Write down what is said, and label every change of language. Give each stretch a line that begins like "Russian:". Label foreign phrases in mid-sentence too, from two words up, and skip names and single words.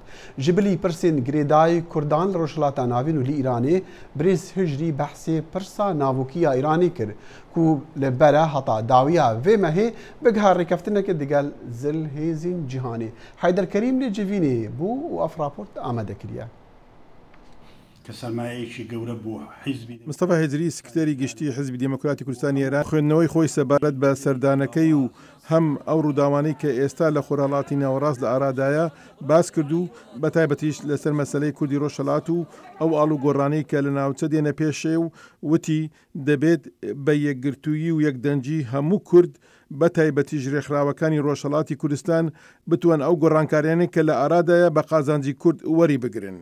Kurdish: Ji bilî pirsên girêdayî Kurdan li Rojhilata Navîn û li Îranê Birêz Hicrî behsê pirsa navûkiya Îranî kir ku li bere heta dawiya vê mehê bigiha rêkeftinekê digel zilhêzên cîhanê. Heyderkerîm lê civînê bû û ev raport amade kiriye.
Central Kurdish: مستەفا هێزری سکرتێری گشتی حزبی دموکراتی کوردستانی ئێران خوێندنەوەی خۆی سەبارەت بە سەردانەکەی و هەم ئەو ڕووداوانەی کە ئێستا لە خۆرهەڵاتی ناوەڕاست لە ئارادایە باس کرد و بەتایبەتیش لەسەر مەسەلەی کوردی ڕۆژهەڵات و ئەو ئاڵوگۆڕانەی کە لە ناوچە دێنە پێشێ و وتی دەبێت بە یەکگرتوویی و یەکدەنجی هەموو کورد بەتایبەتیش ڕێکخراوەکانی ڕۆژهەڵاتی کوردستان بتوان ئەو گۆڕانکاریانەی کە لە ئارادایە بە قازانجی کورد وەری بگرن.